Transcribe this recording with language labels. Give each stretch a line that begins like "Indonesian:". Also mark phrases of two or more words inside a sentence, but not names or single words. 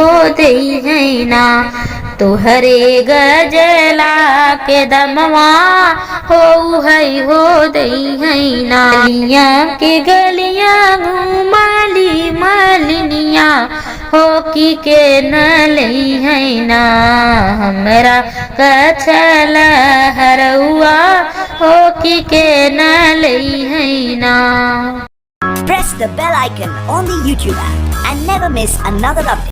Bhojpuri: दई है ना तोहरे गजला के दमवा हो दई है ना गलियां के गलियां घूमली मालिनिया हो कि के न लई है ना हमरा गछल हरउआ हो कि के न लई है ना
English: Press the bell icon on the YouTube app and never miss another update.